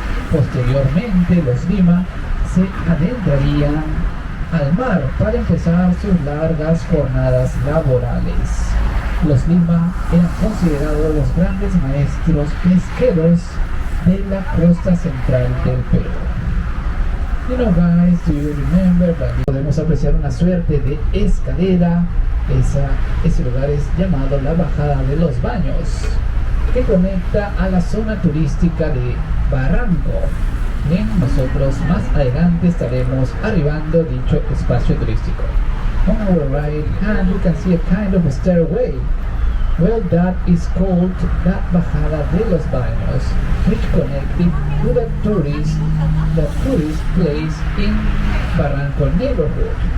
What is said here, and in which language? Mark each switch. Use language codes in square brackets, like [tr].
[es] Posteriormente los Lima se adentrarían al mar para empezar sus largas jornadas laborales. Los Lima eran considerados los grandes maestros pesqueros de la costa central del Perú. [en] You know guys, do you remember that? [es] Podemos apreciar una suerte de escalera. Ese lugar es llamado la Bajada de los Baños, que conecta a la zona turística de Barranco. Bien, nosotros más adelante estaremos arribando dicho espacio turístico. [en] On our right hand you can see a kind of a stairway. Well, that is called la Bajada de los Baños, which connected to the tourist place in Barranco neighborhood.